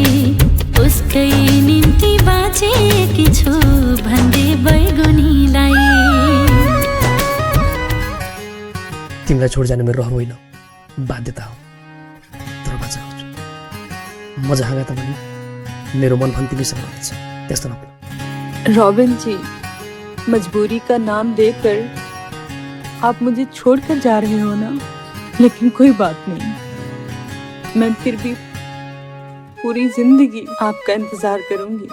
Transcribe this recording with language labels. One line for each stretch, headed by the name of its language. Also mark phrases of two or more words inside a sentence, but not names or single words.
Nepali: उसकै निम्ति बाँचेकी छु भन्दै बैगुनीलाई। तिमीलाई छोड जानु मेरो रहर होइन, बाध्यता हो। तर बाचा म जहाँ गए पनि मेरो मन पनि तिमीसँग रहन्छ, त्यस्तो नभए।
Hindi: रॉबिन जी, मजबूरी का नाम देकर आप मुझे छोड़कर जा रहे हो ना, लेकिन कोई बात नहीं, मैं फिर भी पूरी जिंदगी आपका इंतजार करूंगी।